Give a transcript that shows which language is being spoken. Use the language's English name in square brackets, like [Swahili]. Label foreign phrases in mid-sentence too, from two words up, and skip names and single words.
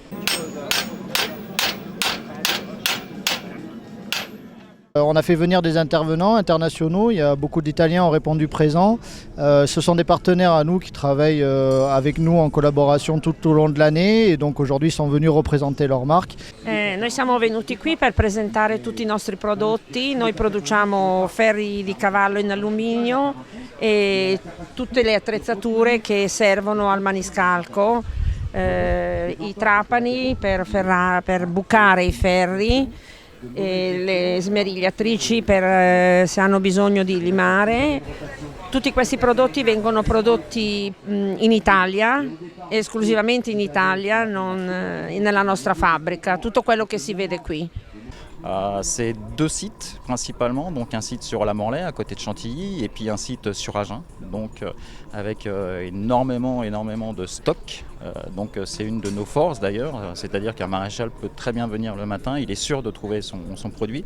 [French] On a fait venir des intervenants internationaux, il y a beaucoup d'Italiens ont répondu présents. Ce sont des partenaires à nous qui travaillent avec nous en collaboration tout au long de l'année et donc aujourd'hui sont venus représenter leur marque. [Italian] Noi siamo venuti qui per presentare tutti i nostri prodotti. Noi produciamo ferri di cavallo in alluminio e tutte le attrezzature che servono al maniscalco, i trapani per bucare i ferri, e le smerigliatrici per se hanno bisogno di limare. Tutti questi prodotti vengono prodotti in Italia, esclusivamente in Italia, non nella nostra fabbrica, tutto quello che si vede qui. [French] C'est 2 sites principalement, donc un site sur la Morlaix à côté de Chantilly et puis un site sur Agen, donc avec énormément de stock. Donc c'est une de nos forces d'ailleurs, c'est-à-dire qu'un maréchal peut très bien venir le matin, il est sûr de trouver son produit.